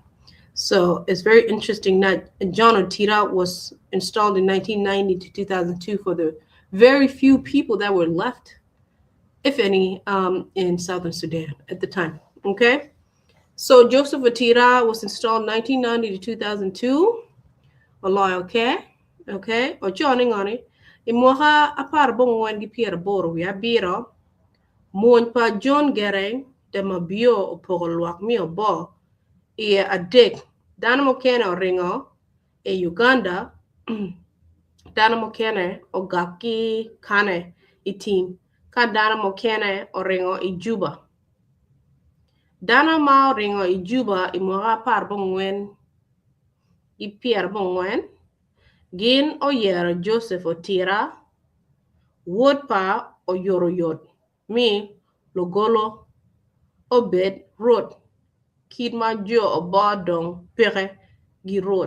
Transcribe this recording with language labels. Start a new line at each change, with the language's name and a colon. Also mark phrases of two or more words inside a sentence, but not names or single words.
English: So it's very interesting that John Otira was installed in 1990 to 2002 for the very few people that were left, if any, in southern Sudan at the time. Okay? So Joseph Otira was installed 1990 to 2002. Allah, okay? Okay? O joining on it.
Acoli: Imoha apar bong wen gi pier boro wi abiro. Mon pa John Gereng de mabio o pogolwak mi obo. Ie adek. Dana mokene o ringo e Uganda. Dana mokene o gaki kane itim. Ka dana mokene o ringo i Juba. Dana ma o ringo i Juba imoha apar bong wen i pier bong wen. Gin o yero Joseph Otira, wod pa o yoro yot, mi logolo obed rot, kid ma jo o bodong pere gi rot.